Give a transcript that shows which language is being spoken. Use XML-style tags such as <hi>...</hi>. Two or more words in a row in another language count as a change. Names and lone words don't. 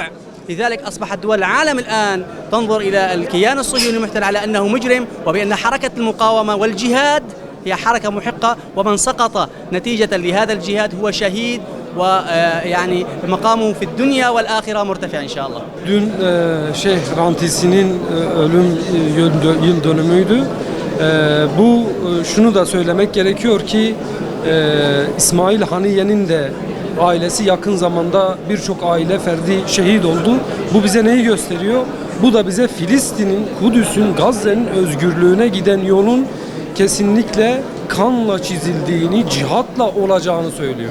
<ar>لذلك أصبحت دول العالم الآن تنظر إلى الكيان الصهيوني المحتل على أنه مجرم، وبأن حركة المقاومة والجهاد هي حركة محقة، ومن سقط نتيجة لهذا الجهاد هو شهيد، ويعني مقامه في الدنيا والآخرة مرتفع إن شاء الله.</ar> <tr>Dün Şeyh Rantisi'nin ölüm yıl dönümüydü. Şunu da söylemek gerekiyor ki İsmail Haniye'nin de ailesi yakın zamanda birçok aile ferdi şehit oldu. Bu bize neyi gösteriyor? Bu da bize Filistin'in, Kudüs'ün, Gazze'nin özgürlüğüne giden yolun kesinlikle kanla çizildiğini, cihatla olacağını söylüyor.</tr>